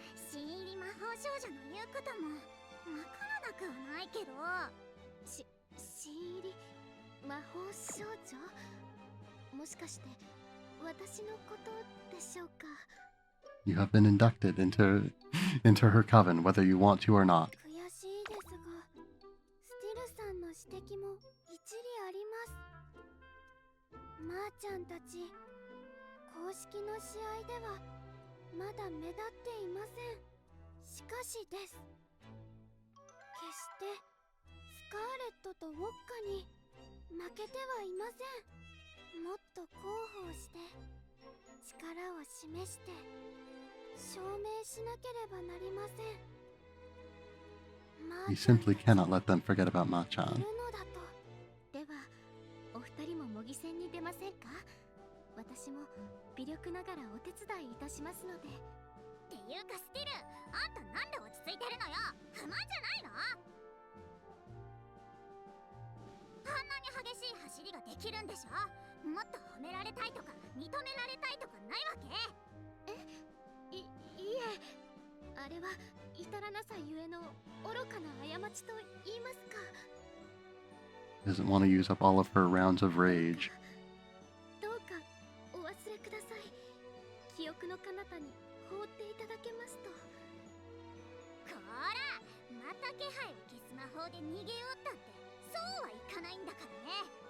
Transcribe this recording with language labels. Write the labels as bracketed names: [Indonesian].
[Japanese] 新入り魔法少女の言うこともわからなくはないけど。新入り魔法少女？もしかして私のことでしょうか？ [English] You have been inducted into her coven, whether you want to or not. [Japanese] 悔しいですが、スティルさんの指摘も一理あります。マーちゃんたち、公式の試合ではまだ目立っていません。しかしです。決してスカーレットとウォッカに負けてはいません。もっと広報して力を示して証明しなければなりません。 [English] We simply cannot let them forget about Machan. [Japanese] いるのだと。ではお二人も模擬戦に出ませんか？私も微力ながらお手伝いいたしますので。っていうかスティル、あんたなんで落ち着いてるのよ。不満じゃないの？あんなに激しい走りができるんでしょ？もっと褒められたいとか認められたいとかないわけ？いえ、あれは至らなさゆえの愚かな過ちと言いますか。 [English] Doesn't want to use up all of her rounds of rage. [Japanese] どうかお忘れください。記憶の彼方に放っていただけますと。こら、また気配を消す魔法で逃げよったってそうはいかないんだからね。